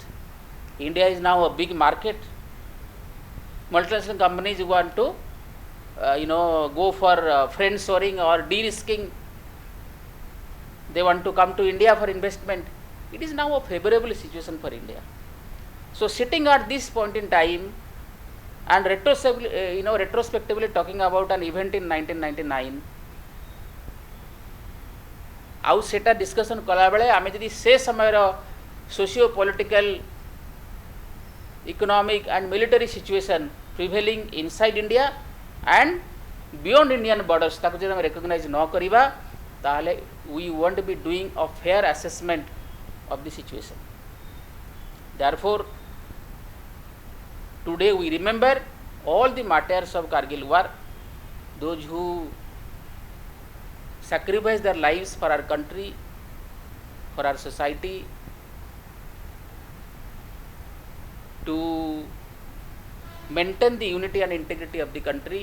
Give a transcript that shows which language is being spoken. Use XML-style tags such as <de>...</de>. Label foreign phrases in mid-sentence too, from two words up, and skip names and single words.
<en>India is now a big market. Multinational companies want to go for friend-shoring or de-risking. They want to come to India for investment. It is now a favorable situation for India. So sitting at this point in time and retrospectively talking about an event in 1999,</en> <or>ଆଉ ସେଟା ଡିସ୍କସନ କଲା ବେଳେ ଆମେ ଯଦି ସେ ସମୟ</or> <en>socio political economic and military situation prevailing inside India and beyond Indian borders</en> <or>ତାକୁ ଯଦି ଆମେ ରିକଗ୍ନାଇଜ ନ କରିବା ତାହେଲେ</or> <en>we won't be doing a fair assessment of the situation. देयरफॉर today we remember all the martyrs of Kargil war, those who sacrificed their lives for our country, for our society, to maintain the unity and integrity of the country.</en>